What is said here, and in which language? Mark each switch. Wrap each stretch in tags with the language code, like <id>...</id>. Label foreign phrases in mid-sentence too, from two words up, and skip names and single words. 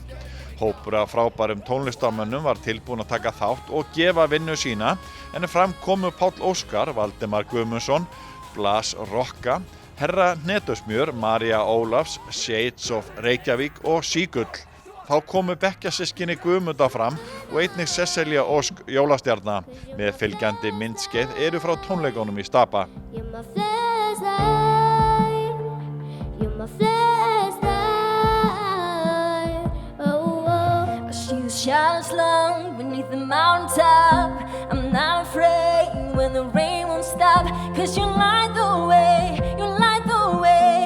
<is>Hópur af frábærum tónlistarmönnum var tilbúinn að taka þátt og gefa vinnu sína, en fram komu Páll Óskar, Valdimar Guðmundsson, Blas Rokka, Herra Hnetusmjör, María Ólafs, Shades of Reykjavík og Sígull. Þá komu bekkjasystkini Guðmunda fram og einnig Sesselja Ósk jólastjarna. Með fylgjandi myndskeið eru frá tónleikunum í Stapa.</is> <en>You're my shadows long beneath the mountaintop. I'm not afraid when the rain won't stop, 'cause you light the way, you light the way.</en>